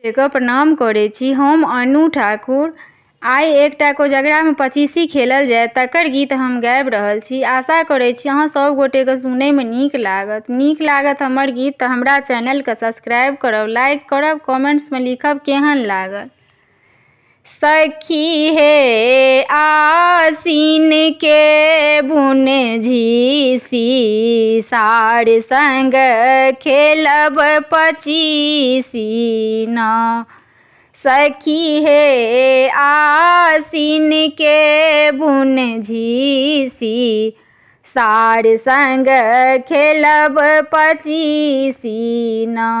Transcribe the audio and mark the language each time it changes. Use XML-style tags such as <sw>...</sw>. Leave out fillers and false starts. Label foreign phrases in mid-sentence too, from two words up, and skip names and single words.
<mai>के प्रणाम करै छी। हम अनु ठाकुर। आइ एकटा कोजगरा में पचीसी खेलल जाय तकर गीत हम गाबि रहल छी। आशा करै छी अहाँ सब गोटेके सुनैमे नीक लागत हमर गीत तऽ हमरा चैनलके सब्सक्राइब करब, लाइक करब, कमेंट्समे लिखब केहन लागल। सखी हे आसिन के बुन झीसी, सार संग खेलब पचीसी ना। सखी हे आसिन के बुन झीसी, सार संग खेलब पचीसी ना।</mai>